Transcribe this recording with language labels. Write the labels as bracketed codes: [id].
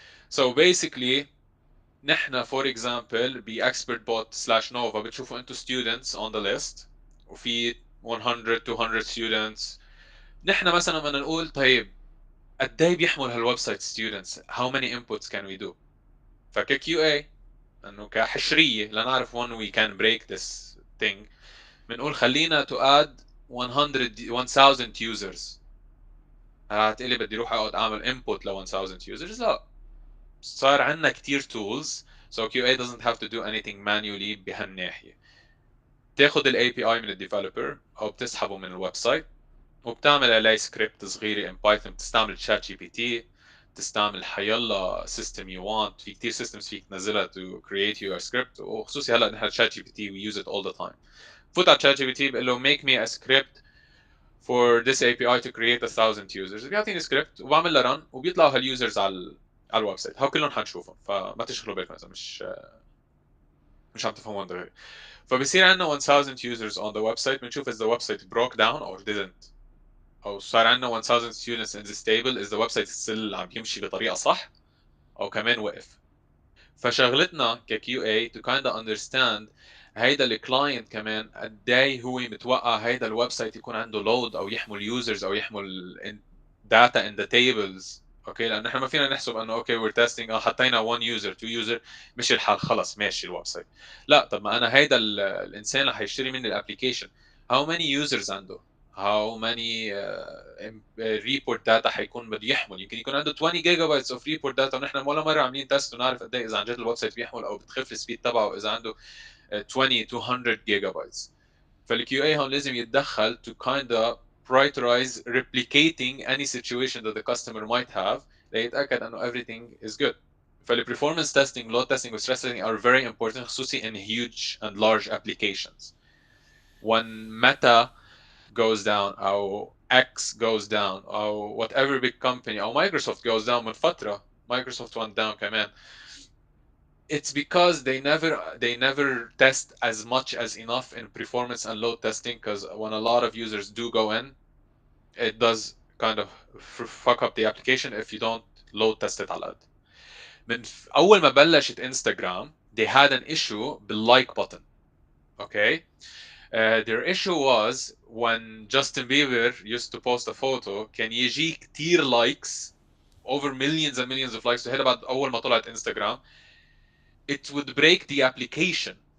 [en] so basically نحن for example ب expert bot slash nova [ar] بتشوفوا انتوا [en] students on the list وفي 100 200 students. [ar] نحن مثلا بدنا نقول طيب قد ايه بيحمل هالويب سايت students [en] how many inputs can we do. فك QA [ar] انه كحشريه لنعرف [en] when we can break this thing بنقول خلينا to add 100 1000 users. [ar] هتقلي بدي اروح اقعد اعمل input ل 1000 users؟ لا. [en] صار عندنا كتير tools so QA doesn't have to do anything manually [ar] بهالناحيه. تاخذ الاي بي اي من الديفلوبر او بتسحبه من الويب سايت وبتعمل عليه سكريبت صغيره [en] in Python. [ar] بتستعمل شات جي بي تي، تستعمل حيلا سيستم يو وانت، في كتير systems فيك تنزلها [en] to create your script. [ar] وخصوصي هلا نحن شات جي بي تي [en] we use it all the time. [ar] فوت على شات جي بي تي بقول له [en] make me a script for this API to create 1000 users، [ar] بيعطيني سكريبت وبعمل له run وبيطلعوا هاليوزرز على الويب سايت. هو كلهم حنشوفهم فما تشغلوا بالكم اذا مش عم تفهموا غير. [en] فبصير عندنا 1000 users on the website بنشوف is the website broke down or didn't، [ar] او صار عندنا [en] 1000 students in this table is the website still عم يمشي بطريقه صح او كمان وقف. [ar] فشغلتنا ك QA [en] to kind of understand [ar] هيدا الكلاينت كمان قد ايه هو متوقع هيدا الويب سايت يكون عنده لود او يحمل يوزرز او يحمل data in the tables اوكي، لانه احنا ما فينا نحسب انه اوكي وير تيستينج حطينا 1 يوزر 2 يوزر مشي الحال خلص ماشي الويب سايت. لا، طب ما انا هيدا الانسان اللي حيشتري مني الابلكيشن [en] how many users [ar] عنده، how many report data حيكون بده يحمل. يمكن يكون عنده 20 جيجا بايتس اوف ريبورت داتا ونحن ولا مره عاملين تيست ونعرف قد ايه اذا عن جد الويب سايت بيحمل او بتخف السبيد تبعه اذا عنده 20 200 جيجا بايتس. [en] فالكيو اي هون لازم يتدخل to kind of prioritize replicating any situation that the customer might have ليتاكد انه everything is good. فالperformance testing, load testing و stress testing are very important [ar] خصوصي [en] in huge and large applications. When Meta goes down او X goes down او whatever big company او Microsoft goes down [ar] من فترة [en] Microsoft went down كمان, it's because they never test as much as enough in performance and load testing, because when a lot of users do go in, it does kind of fuck up the application if you don't load test it [ar] على قد. من اول ما بلشت انستغرام [en] they had an issue [ar] باللايك button. [en] Okay, their issue was when Justin Bieber used to post a photo [ar] كان يجي كتير [en] likes, over millions and millions of likes. [ar] وهذا بعد اول ما طلعت انستغرام [en] it would break the application.